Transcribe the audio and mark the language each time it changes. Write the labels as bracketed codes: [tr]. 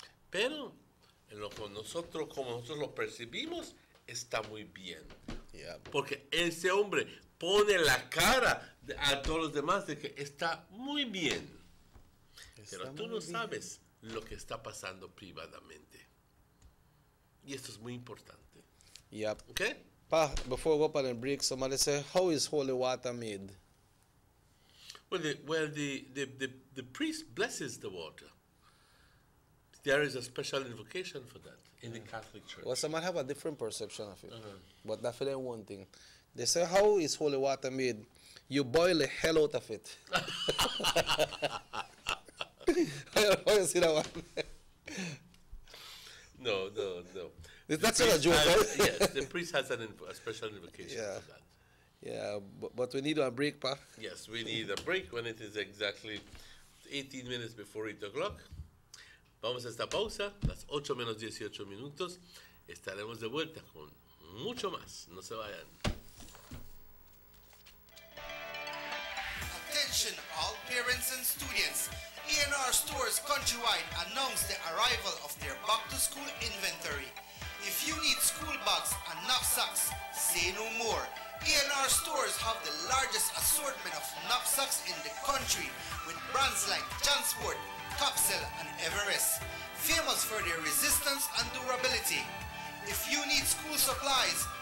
[es] Pero como nosotros lo percibimos, está muy bien. Yeah. Porque ese hombre pone la cara a todos los demás de que está muy bien. Pero tú no sabes lo que está pasando privadamente. Y esto es muy importante. Yep. Okay? [en] Pa, before we go up on the break, somebody say, how is holy water made? Well, the priest blesses the water. There is a special invocation for that in the Catholic Church. Well, some might have a different perception of it. But that's for them one thing. They say, how is holy water made? You boil the hell out of it. How you see that one? No. That's not a joke, right? Yes, the priest has a special invocation for that. Yeah, but we need a break, pa. Yes, we need a break when it is exactly 18 minutes before 8 o'clock. [es] Vamos a esta pausa, las 8 menos 18 minutos. Estaremos de vuelta con mucho más. No se vayan. [en] Attention all parents and students. ENR Stores countrywide announced the arrival of their back-to-school inventory. If you need school bags and knapsacks, say no more. ENR Stores have the largest assortment of knapsacks in the country with brands like Jansport, Capsule, and Everest, famous for their resistance and durability. If you need school supplies,